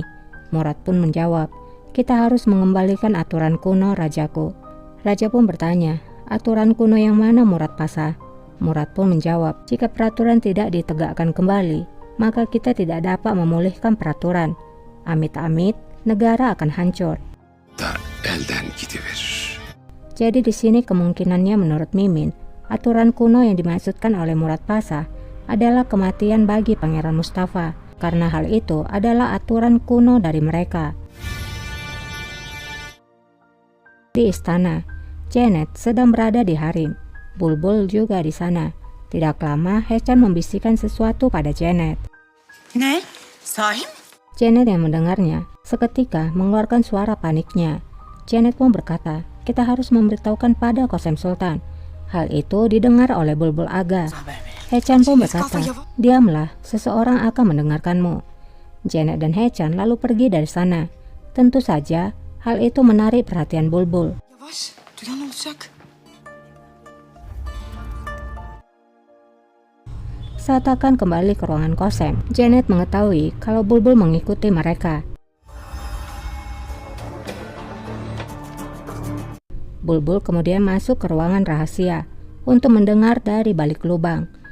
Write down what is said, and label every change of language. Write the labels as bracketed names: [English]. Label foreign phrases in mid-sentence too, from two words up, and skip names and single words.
[Indonesian] Murad pun menjawab, kita harus mengembalikan aturan kuno rajaku. Raja pun bertanya, aturan kuno yang mana Murad Pasha? Murad pun menjawab, jika peraturan tidak ditegakkan kembali, maka kita tidak dapat memulihkan peraturan. Amit-amit, negara akan hancur. [Turkish] Da elden gidiverir. [Indonesian] Jadi di sini kemungkinannya menurut Mimin, aturan kuno yang dimaksudkan oleh Murad Pasha adalah kematian bagi Pangeran Mustafa, karena hal itu adalah aturan kuno dari mereka. Di istana, Janet sedang berada di harem. Bulbul juga di sana. Tidak lama, Hechan membisikkan sesuatu pada Janet. [Turkish] Ne? Sahi mi? [Indonesian] Janet yang mendengarnya seketika mengeluarkan suara paniknya. Janet pun berkata, kita harus memberitahukan pada Qasem Sultan. Hal itu didengar oleh Bulbul Aga. Hechan pun berkata, diamlah, seseorang akan mendengarkanmu. Janet dan Hechan lalu pergi dari sana. Tentu saja, hal itu menarik perhatian Bulbul. [Turkish] Yavaş, duyan olacak. [Indonesian] Saat akan kembali ke ruangan Qasem, Janet mengetahui kalau Bulbul mengikuti mereka. Bulbul kemudian masuk ke ruangan rahasia untuk mendengar dari balik lubang.